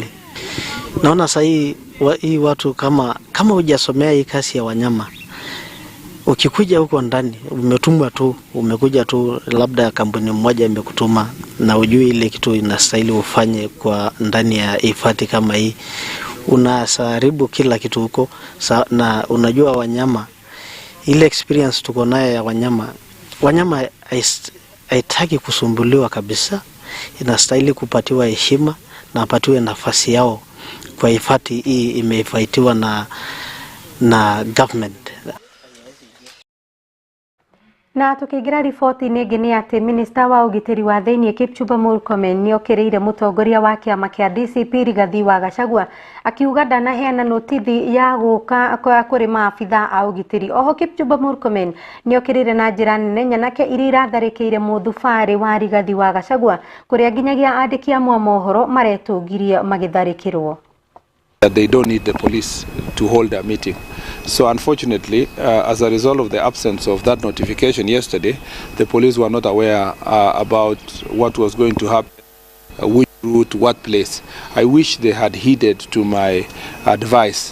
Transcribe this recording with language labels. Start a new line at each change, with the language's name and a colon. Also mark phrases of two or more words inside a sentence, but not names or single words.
Swahili: Naona sasa hii watu kama hujasomea hii kazi ya wanyama, ukikuja huko ndani umekuja tu labda kampuni moja imekutuma na ujui ile kitu inastahili ufanye kwa ndani ya hifadhi kama hii, unasaribu kila kitu huko. Na unajua wanyama, ile experience tuko nayo ya wanyama haitaki kusumbuliwa kabisa, inastahili kupatiwa heshima na apatiwe nafasi yao kwa hifadhi hii imehifadhiwa na government.
Kikuyu: Na tukigira riboti ningi ni ati minista wa ugitiri wa thiini Kipchumba Murkomen ni okireire mutongoria wa kiama kia DCP Rigathi wa Gachagua akiuga ndanaheana notithi ya guka kuri maabitha a ugitiri. Oho Kipchumba Murkomen ni okireire na njira nene nyanake iria iratharikire muthubari wa Rigathi wa Gachagua kuria nginyagia andiki a mohoro maretungirie magitharikirwo.
English: They don't need the police to hold a meeting. So unfortunately, as a result of the absence of that notification yesterday, the police were not aware about what was going to happen, which route, what place. I wish they had heeded to my advice.